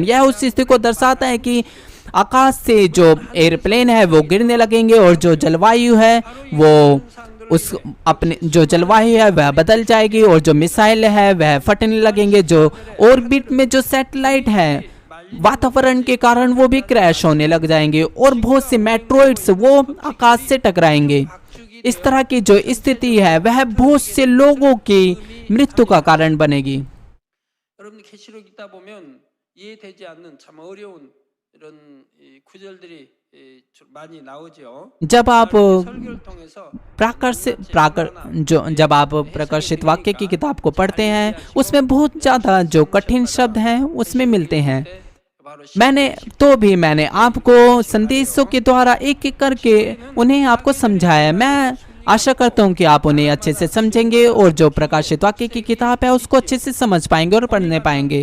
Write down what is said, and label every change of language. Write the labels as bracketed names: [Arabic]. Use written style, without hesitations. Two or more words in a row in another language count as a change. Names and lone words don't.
[Hindi] यह उस स्थिति को दर्शाता है कि आकाश से जो एयरप्लेन है वो गिरने लगेंगे और जो जलवायु है वो उस अपने जो जलवायु है वह बदल जाएगी और जो मिसाइल है वह फटने लगेंगे। जो ऑर्बिट में जो सैटेलाइट है वातावरण के कारण वो भी क्रैश होने लग जाएंगे और बहुत से मेट्रोइड्स वो आकाश से टकराएंगे। इस तरह की जो स्थिति है वह बहुत से लोगों की मृत्यु का कारण बनेगी। [Korean] 여러분 계시록 읽다 보면 이해되지 않는 참 어려운 이런 구절들이 많이 나오죠. [Hindi] जब आप [Korean] 설교를 통해서 [Hindi] जब आप प्रकाशित वाक्य की किताब को पढ़ते हैं उसमें बहुत ज्यादा जो कठिन शब्द हैं उसमें मिलते हैं। मैंने आपको संदेशों के द्वारा एक एक करके उन्हें आपको समझाया। मैं आशा करता हूँ कि आप उन्हें अच्छे से समझेंगे और जो प्रकाशित वाक्य की किताब है उसको अच्छे से समझ पाएंगे और पढ़ने पाएंगे।